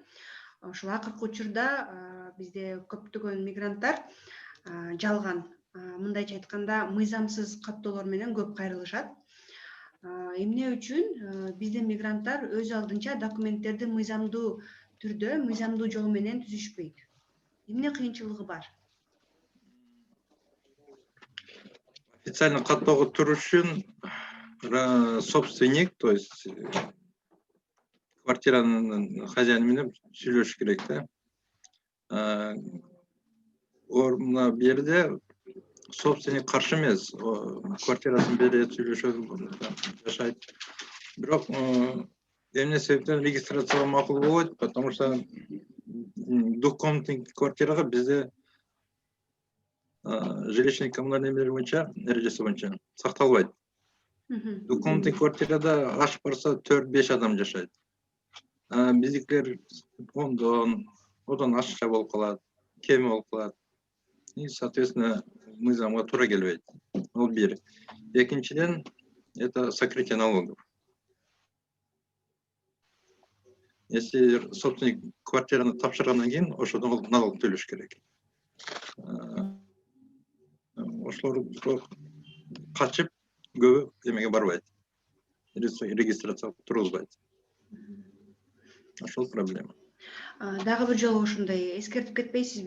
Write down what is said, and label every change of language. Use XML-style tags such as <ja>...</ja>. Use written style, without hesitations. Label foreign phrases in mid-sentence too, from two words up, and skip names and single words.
<ky>Ошол акыркы учурда бизде көптөгөн мигранттар жалган, мындайча айтканда, мыйзамсыз каттоолор менен көп кайрылышат. Эмне үчүн биздин мигранттар өз алдынча документтерди мыйзамдуу түрдө, мыйзамдуу жол менен түзүшпөйт? Эмне кыйынчылыгы бар? Официально каттоого туруш үчүн собственник,</ky> <ru>то есть</ru> <ky>квартиранын хозяины менен сүйлөшүш керек да. Мына бу жерде собственник каршы эмес, квартирасын берет, сүйлөшөт, жашайт. Бирок эмне себептен регистрацияга макул болбойт,</ky> <ru>потому что двухкомнатный</ru> <ky>квартирага бизде</ky> <ru>жилищный коммунальный</ru> <ky>эмелер боюнча, эрежеси боюнча сакталбайт. Двухкомнатный квартирада аш барса 4-5 адам жашайт. Биздикилер одан ашча болуп калат, кем болуп калат.</ky> <ru>И, соответственно,</ru> <ky>мыйзамга туура келбейт. Бул бир. Экинчиден,</ky> <ru>это сокрытие налогов.</ru> <ky>Если собственник квартираны тапшыргандан кийин, ошодон налог төлөш керек. Ошолор качып, көбү эмеге барбайт. Регистрация тургузбайт. Ошол проблема. Дагы бир жолу ушундай эскертип кетпейсизби?</ky>